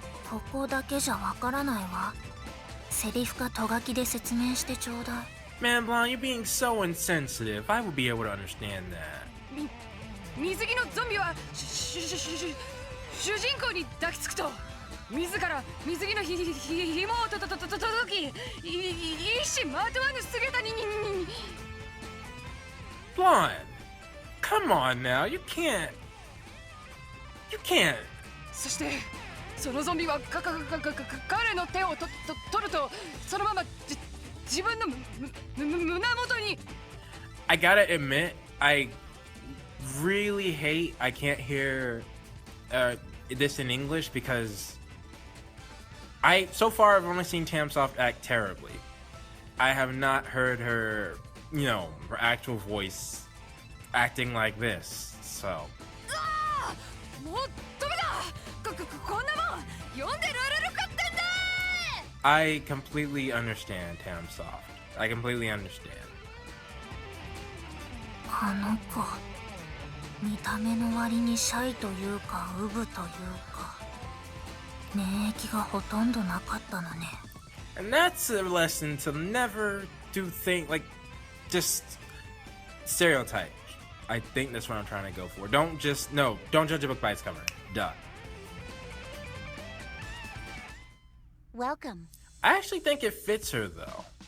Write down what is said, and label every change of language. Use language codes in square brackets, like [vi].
[ja] ここだけじゃわからないわ。セリフかト書きで説明してちょうだい。 [en] Man, Blonde, you're being so insensitive. I would be able to understand that. [ja] 水着のゾンビは主人公に抱きつくと自ら水着の紐を届き一糸まとわぬ姿に。 [en] Blonde, come on now. You can't. [ja] そしてそのゾンビは彼の手を取るとそのまま自分の胸元に。 [en] I gotta admit, I really hate I can't hear this in English because so far I've only seen Tamoft act terribly. I have not heard her, her actual voice acting like this. So [ja] もうダメだ。こんなもん読んでられるかってんだ。 [en] I completely understand Tamoft. I completely understand. [ja] あの子、見た目の割にシャイというかウブというか免疫がほとんどなかったのね。 [en] And that's a lesson to never do things like just stereotype. I think that's what I'm trying to go for. Don't judge a book by its cover. Duh. Welcome. I actually think it fits her though.